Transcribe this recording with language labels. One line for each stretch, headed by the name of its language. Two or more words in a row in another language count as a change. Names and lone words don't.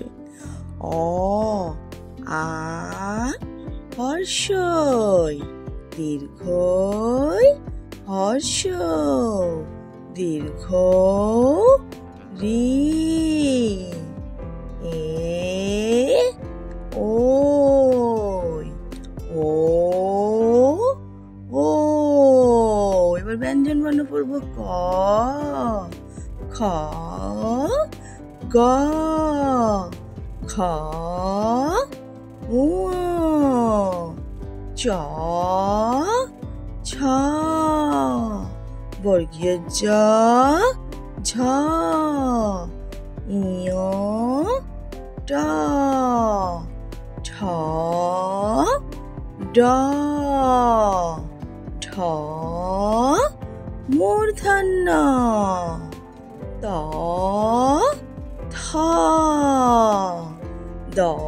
Bangla: অ আ হর্ষই, দীর্ঘই হর্ষ, দীর্ঘ রি, এ ওই, ও ও। এবার ব্যঞ্জন বর্ণ পড়ব। ক খ গ খ উ চ ছ বর্গীয় জ ঝ ইয় ট ঠ ড ঢ মূর্ধন্য ত থ দ